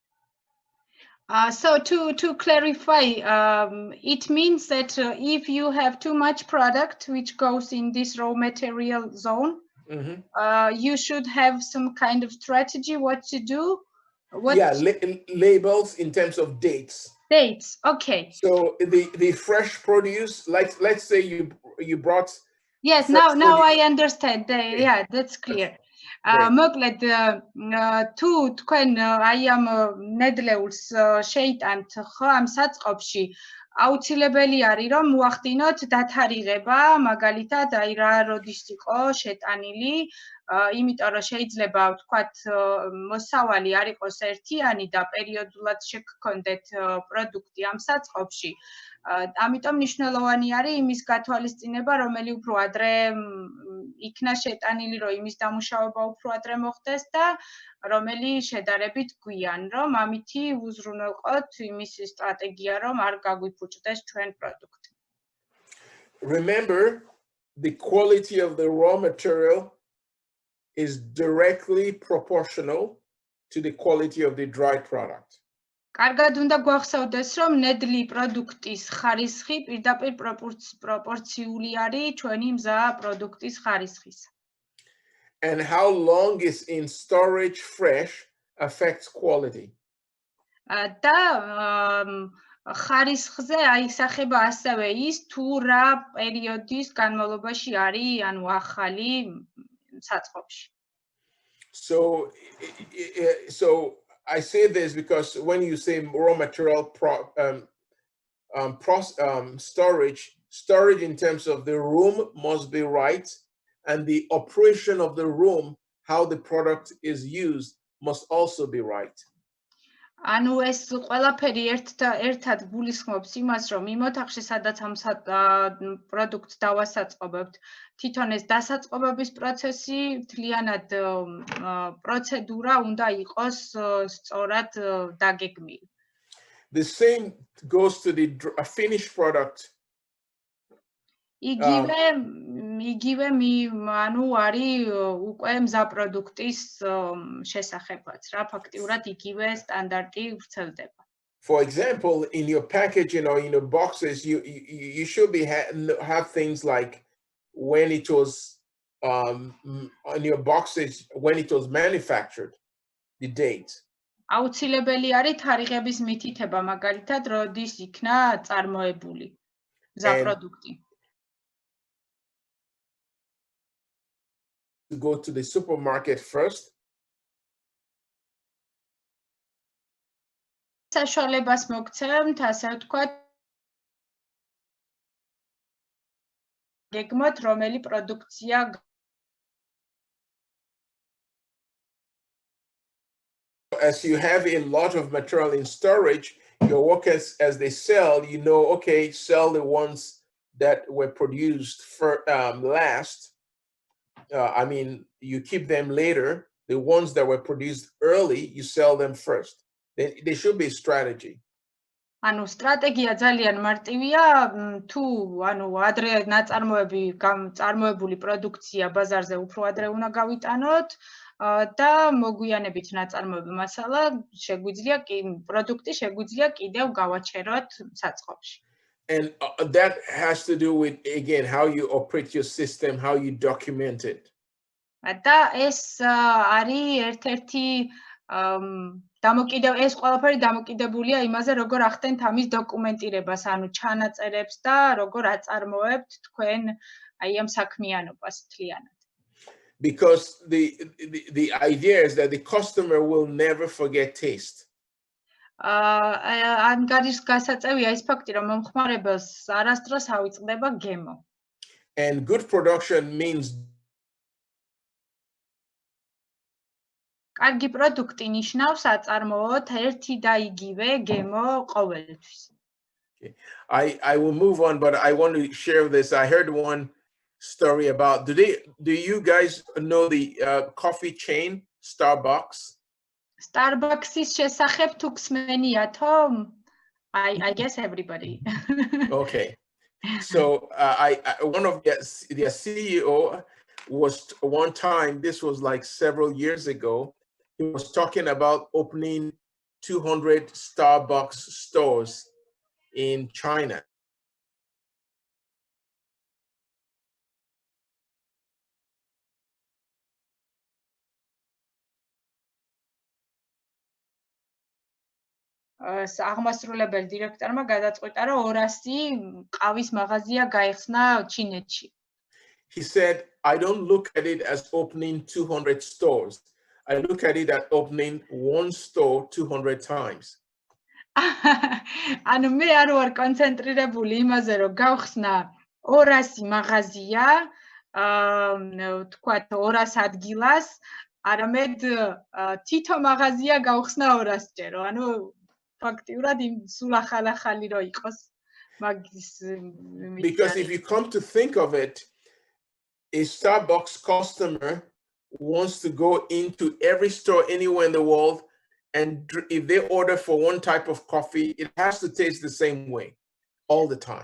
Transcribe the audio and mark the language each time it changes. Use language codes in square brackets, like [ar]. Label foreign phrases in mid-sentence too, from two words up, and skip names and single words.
[en] So to clarify, it means that if you have too much product which goes in this raw material zone, you should have some kind of strategy what to do. Labels in terms of dates. Dates, okay. So the fresh produce, like let's say you brought. Yes, now I understand. Yeah, that's clear. [ka] მოკლედ თუ თქვენ აი ამ ნედლეულს შეიტანთ ხო ამ საწყობში, აუცილებელი არის რომ მოახდინოთ დათარიღება, მაგალითად აი რა როდის იყო შეტანილი, იმიტომ რომ შეიძლება ვთქვათ მოსავალი არ იყოს ერთიანი და პერიოდულად შეგქონდეთ პროდუქტი ამ საწყობში. ამიტომ მნიშვნელოვანი არის იმის გათვალისწინება, რომელი უფრო ადრე იქნა შეტანილი, რომ იმის დამუშავება უფრო ადრე მოხდეს და რომელი შედარებით გვიან, რომ ამითი უზრუნველყოთ იმის სტრატეგია, რომ არ გაგვიფუჭდეს ჩვენ პროდუქტი. [en] Remember, the quality of the raw material is directly proportional to the quality of the dried product. [ka] კარგად უნდა გვახსოვდეს, რომ ნედლი პროდუქტის ხარისხი პირდაპირ პროპორციული არის ჩვენი მზა პროდუქტის ხარისხის. [en] And how long is in storage fresh affects quality. [ka] და ხარისხზე აისახება ასევე ის, თუ რა პერიოდის განმავლობაში არის, ანუ ახალი საწყობში. [en] So I say this because when you say raw material storage in terms of the room must be right, and the operation of the room, how the product is used, must also be right. [ka] ანუ ეს ყველაფერი ერთად გულისხმობს იმას, რომ იმ ოთახში, სადაც ამ პროდუქტს დავასაწყობებთ, თვითონ ეს დასაწყობების პროცესი, მთლიანად პროცედურა უნდა იყოს სწორად დაგეგმილი. [en] The same goes to the finished product. [ka] იგივე ანუ არის უკვე მზა პროდუქტის შესახებაც რა, ფაქტიურად იგივე სტანდარტი ვრცელდება. [en] For example, in your packaging or in your boxes, you should have things like when it was on your boxes, when it was manufactured, the date. [ka] აუცილებელი არის თარიღების მითითება, მაგალითად, როდის იქნა წარმოებული მზა პროდუქტი. [en] To go to the supermarket first. [ka] საშუალებას მოგცემთ, ასე ვთქვათ, გეგმოთ, რომელი პროდუქცია [en] as you have a lot of material in storage, your workers, as they sell, you know, okay, sell the ones that were produced last. I mean, you keep them later. The ones that were produced early, you sell them first. There should be a strategy. [ka] ანუ სტრატეგია ძალიან მარტივია, თუ ანუ ადრე წარმოებული პროდუქცია ბაზარზე უფრო ადრე უნდა გავიტანოთ და მოგვიანებით ნაწარმოები მასალა პროდუქტი შეგვიძლია კიდევ გავაჩეროთ საწყობში. [en] And that has to do with, again, how you operate your system, how you document it. [ka] და ეს არის ერთ-ერთი ეს ყველაფერი დამოკიდებულია იმაზე, როგორ ახდენთ ამის დოკუმენტირებას, ანუ ჩანაწერებს და როგორ აწარმოებთ თქვენ აი ამ საქმიანობას მთლიანად. [en] Because the idea is that the customer will never forget taste. [ka] ან გადის გასაწევია ის ფაქტი, რომ მომხმარებელს არასდროს ავიწყდება გემო. [en] And good production means [ka] კარგი პროდუქტი ნიშნავს აწარმოოთ ერთი და იგივე გემო ყოველთვის. [en] I will move on, but I want to share this. I heard one story about, do you guys know the coffee chain Starbucks? [ka] Starbucks-ის შესახებ თუ გსმენიათო? [en] I guess everybody. Okay. So one of their CEO was one time, this was like several years ago, he was talking about opening 200 Starbucks stores in China. [ka] აღმასრულებელი დირექტორმა გადაწყვიტა, რომ 200 ყავის მაღაზია გაიხსნა ჩინეთში. [en] He said, I don't look at it as opening 200 stores. I look at it as opening one store 200 times. [ka] ანუ მე არ ვარ კონცენტრირებული იმაზე, რომ გავხსნა 200 მაღაზია, თქვათ 200 ადგილას, არამედ თითო მაღაზია გავხსნა 200-ჯერ. ანუ ფაქტიურად სულ ახალ-ახალი რო იყოს მაგის. [en] Because if you come to think of it, a Starbucks customer wants to go into every store anywhere in the world, and if they order for one type of coffee, it has to taste the same way all the time.